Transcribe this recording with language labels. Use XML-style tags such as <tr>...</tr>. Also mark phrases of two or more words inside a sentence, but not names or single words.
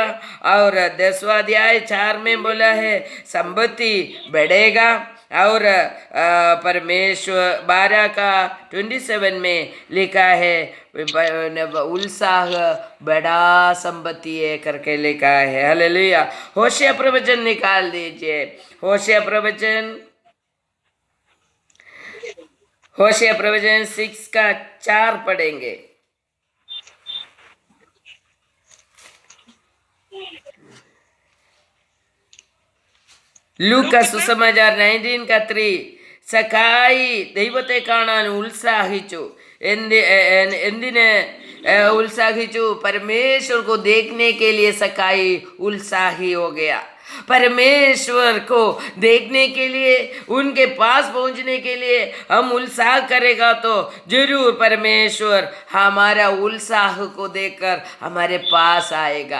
<hi>और 10वां अध्याय 4 में बोला है संपत्ति बढ़ेगा, और परमेश्वर 12 का 27 में लिखा है उत्साह बड़ा संपत्ति है करके लिखा है। हालेलुया। होशिया प्रवचन निकाल दीजिए। होशिया प्रवचन 6 का 4 पढ़ेंगे।</hi> <ml>ലൂക്കാസ് സുസമാചാർ 19:3 സഖായി ദൈവത്തെ കാണാൻ ഉത്സാഹിച്ചു. എന്തിന് ഉത്സാഹിച്ചു?</ml> <hi>परमेश्वर को देखने के लिए सकाई उत्साही हो गया। परमेश्वर को देखने के लिए, उनके पास पहुंचने के लिए हम उत्साह करेगा तो जरूर परमेश्वर हमारा उत्साह को देखकर हमारे पास आएगा।</hi>